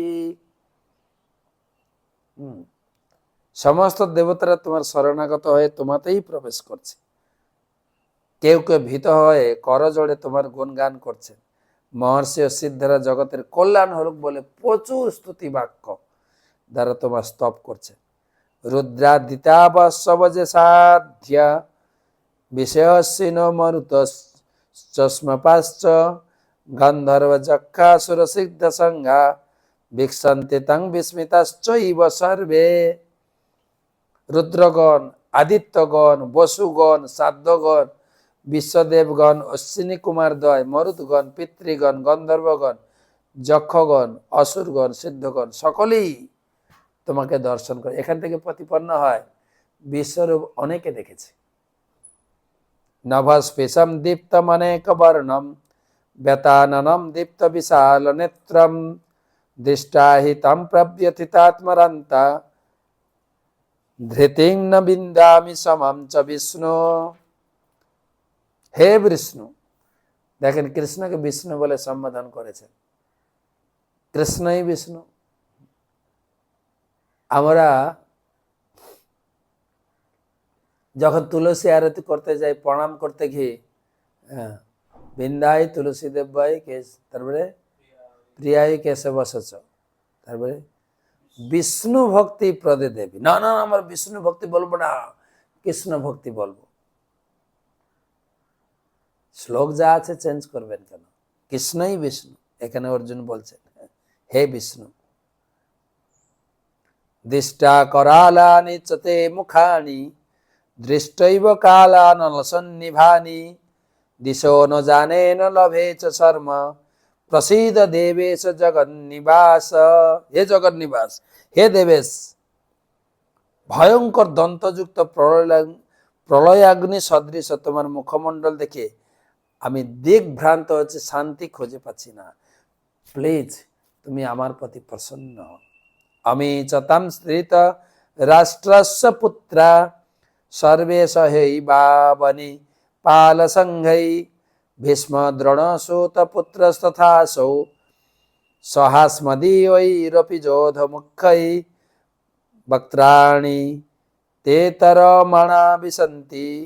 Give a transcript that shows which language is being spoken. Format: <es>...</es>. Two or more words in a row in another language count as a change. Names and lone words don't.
<bn>সমস্ত দেবতারা তোমার শরণাগত হয়ে তোমাতেই প্রবেশ করছে। কেউ কেউ ভীত হয়ে করজোড়ে তোমার গুণগান করছেন। মহর্ষি ও সিদ্ধরা জগতের কল্যাণ হোক বলে প্রচুর স্তুতি বাক্য দ্বারা তোমার স্তব করছে।</bn> <sa>রুদ্রাদিতাবসবজে সাধ্য বিষয়সীন মরুত চস্মপাশ্চ গন্ধর্ব যক্ষাসুর সিদ্ধ সংঘা বিক্ষন্তে তং বিস্মিতাশ্চৈব সর্বে।</sa> <bn>রুদ্রগণ, আদিত্যগণ, বসুগণ, সাধ্যগণ, বিশ্বদেবগণ, অশ্বিনী কুমারদ্বয়, মরুদগণ, পিতৃগণ, গন্ধর্বগণ, যক্ষগণ, অসুরগণ, সিদ্ধগণ সকলেই তোমাকে দর্শন করে। এখান থেকে প্রতিপন্ন হয় বিশ্বরূপ অনেকে দেখেছে।</bn> <sa>নভস্পৃশম দীপ্তম অনেক বর্ণম ব্যতাননম দীপ্ত বিশাল নেত্রম দৃষ্টা হি তম প্রব্যথিতাত্মরন্তা ধৃতিং ন বিন্দামি সমম চ বিষ্ণু।</sa> <bn>হে বিষ্ণু, দেখেন কৃষ্ণকে বিষ্ণু বলে সম্বোধন করেছেন। কৃষ্ণই বিষ্ণু। আমরা যখন তুলসী আরতি করতে যাই, প্রণাম করতে গিয়ে</bn> <sa>বিন্দাই তুলসী দেব্যাই</sa> <bn>তারপরে</bn> <sa>প্রিয়াই কেশব</sa> <bn>বসছ, তারপরে</bn> <sa>বিষ্ণু ভক্তি প্রদে দেবী।</sa> <bn>না না, আমার বিষ্ণু ভক্তি বলবো না, কৃষ্ণ ভক্তি বলবো। শ্লোক যা আছে চেঞ্জ করবেন কেন? কৃষ্ণই বিষ্ণু। এখানে অর্জুন বলছেন হে বিষ্ণু।</bn> <sa>দৃষ্টা করালানি চতে মুখানি দৃষ্টৈব কালানলসন্নিভানি দিশো ন জানে ন লভে চ শর্ম প্রসীদ দেবেশ জগন্নিবাস।</sa> <bn>হে জগন্নিবাস, হে দেবেশ, ভয়ঙ্কর দন্তযুক্ত প্রলয়াগ্নি সদৃশ তোমার মুখমণ্ডল দেখে আমি দিগ্ভ্রান্ত হচ্ছে, শান্তি খুঁজে পাচ্ছি না। প্লিজ তুমি আমার প্রতি প্রসন্ন হও।</bn> <sa>আমি চতাম স্থিত রাষ্ট্রস্য পুত্রা সর্বে সহৈবাবনি পাল সংঘৈ ভীষ্ম দ্রোণ সূত পুত্রস্তথাসৌ সহাস্মদীয়ৈরপি যোধ মুখ্যৈ বক্ত্রাণি ते तरमणा विसन्ति</sa>